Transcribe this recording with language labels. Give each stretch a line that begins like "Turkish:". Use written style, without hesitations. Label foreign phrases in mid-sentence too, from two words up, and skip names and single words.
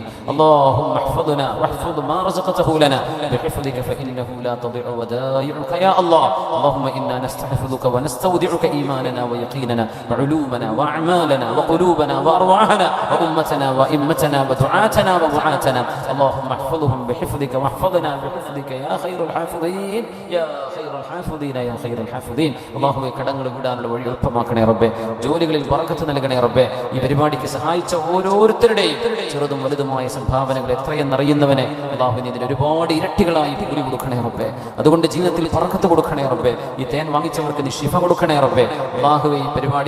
Arabic: اللهم احفظنا واحفظ ما رزقته لنا بحفظك فإنه لا تضيع ودائعك يا الله اللهم إنا نستحفظك ونستودعك إيماننا ويقيننا وعلومنا وأعمالنا وقلوبنا وأرواحنا وأمتنا وأئمتنا ودعاتنا ووعاتنا اللهم احفظهم بحفظك واحفظنا بحفظك يا خير الحافظين يا خير الحافظين يا خير الحافظين اللهم
Malayalam: കടങ്ങൾ വിടാനുള്ള വഴി എളുപ്പമാക്കണേ റബ്ബേ ജോലികളിൽ ബറക്കത്ത് നൽകണേ റബ്ബേ ഈ പരിപാടിക്ക് സഹായിച്ച ഓരോരുത്തരുടെയും ചെറുതും വലുതുമായ സംഭാവനകൾ എത്രയെന്നറിയുന്നവനെ അല്ലാഹുവിനെ ഇതിന് ഒരുപാട് ഇരട്ടികളായി കൂലി കൊടുക്കണേ റബ്ബേ അതുകൊണ്ട് ജീവിതത്തിൽ ബറക്കത്ത് കൊടുക്കണേ റബ്ബേ ഈ തേൻ വാങ്ങിച്ചവർക്ക് നീ ശിഫ കൊടുക്കണേ റബ്ബേ അല്ലാഹുവേ ഈ പരിപാടിയെ